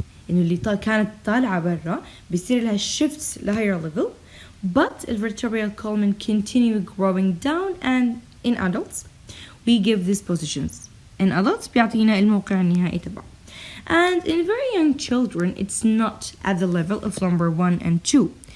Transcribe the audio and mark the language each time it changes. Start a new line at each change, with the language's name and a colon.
Arabic: إنه اللي كانت طالعة برا بيصير لها shifts لhigher level.
English: But the vertebral column continue growing down, and in adults we give these positions. In adults
Arabic: بيعطينا الموقع النهائي تبعه.
English: And in very young children it's not at the level of lumbar 1 and 2.